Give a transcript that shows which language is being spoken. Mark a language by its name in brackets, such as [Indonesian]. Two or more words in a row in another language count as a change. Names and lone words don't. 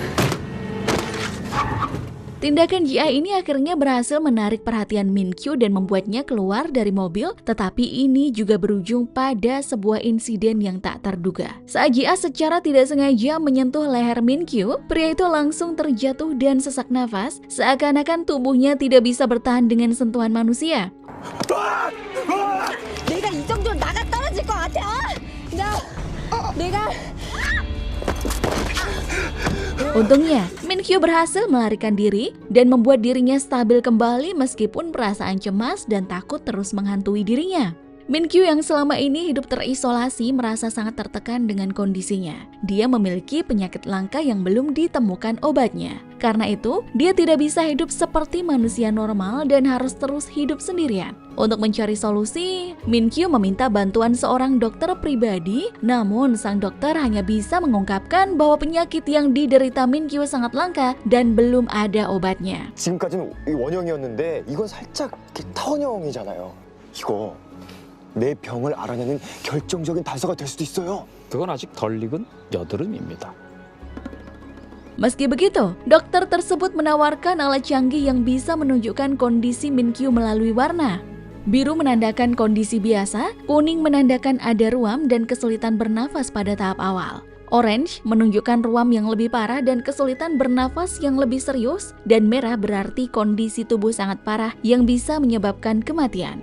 [Indonesian] Tindakan Ji-ah ini akhirnya berhasil menarik perhatian Min Kyo dan membuatnya keluar dari mobil, tetapi ini juga berujung pada sebuah insiden yang tak terduga. Saat Ji-ah secara tidak sengaja menyentuh leher Min Kyo, pria itu langsung terjatuh dan sesak nafas, seakan-akan tubuhnya tidak bisa bertahan dengan sentuhan manusia. [Korean] 내가 이 정도는 나가 떨어질 것 같아? 내가 [Indonesian] Untungnya, Min-kyu berhasil melarikan diri dan membuat dirinya stabil kembali meskipun perasaan cemas dan takut terus menghantui dirinya. Min-kyu yang selama ini hidup terisolasi merasa sangat tertekan dengan kondisinya. Dia memiliki penyakit langka yang belum ditemukan obatnya. Karena itu, dia tidak bisa hidup seperti manusia normal dan harus terus hidup sendirian. Untuk mencari solusi, Min-kyu meminta bantuan seorang dokter pribadi, namun sang dokter hanya bisa mengungkapkan bahwa penyakit yang diderita Min-kyu sangat langka dan belum ada obatnya. [Korean] 지금까지는 이 원형이었는데 이건 살짝 이렇게 타원형이잖아요. 이거 내 병을 알아내는 결정적인 단서가 될 수도 있어요. 그건 아직 덜 익은 여드름입니다. [Indonesian] Meski begitu, dokter tersebut menawarkan alat canggih yang bisa menunjukkan kondisi Min-kyu melalui warna. Biru menandakan kondisi biasa, kuning menandakan ada ruam dan kesulitan bernafas pada tahap awal. Orange menunjukkan ruam yang lebih parah dan kesulitan bernafas yang lebih serius, dan merah berarti kondisi tubuh sangat parah yang bisa menyebabkan kematian.